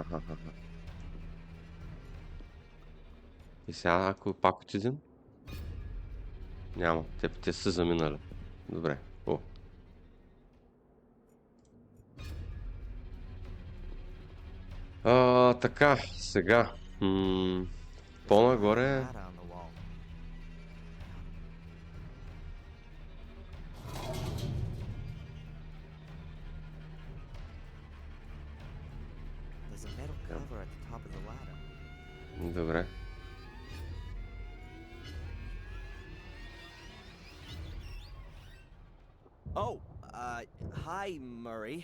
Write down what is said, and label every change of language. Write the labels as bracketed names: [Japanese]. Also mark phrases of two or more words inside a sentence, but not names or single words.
[Bulgarian] И сега, ако пак отидем? Няма, те са заминали. Добре, така, сега. По-нагоре... [English] Ladder on the wall. There's a metal cover at the top of the ladder. [Bulgarian] Добре. [English] Oh, hi, Murray.